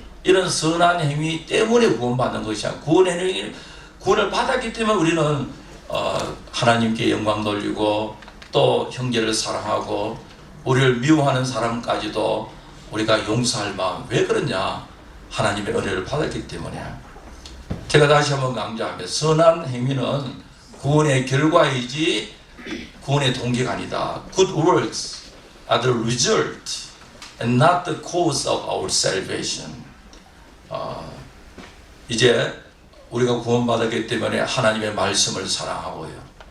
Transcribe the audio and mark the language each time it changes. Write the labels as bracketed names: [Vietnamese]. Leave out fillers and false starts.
[Korean] 이런 선한 행위 때문에 구원받는 것이 아니라 구원을 받았기 때문에 우리는 하나님께 영광 돌리고 또 형제를 사랑하고 우리를 미워하는 사람까지도 우리가 용서할 마음. 왜 그러냐? 하나님의 은혜를 받았기 때문에. 제가 다시 한번 강조하면 선한 행위는 구원의 결과이지 구원의 동기가 아니다. [English] Good works are the result and not the cause of our salvation. [Korean] 이제 우리가 구원받았기 때문에 하나님의 말씀을 사랑하고요.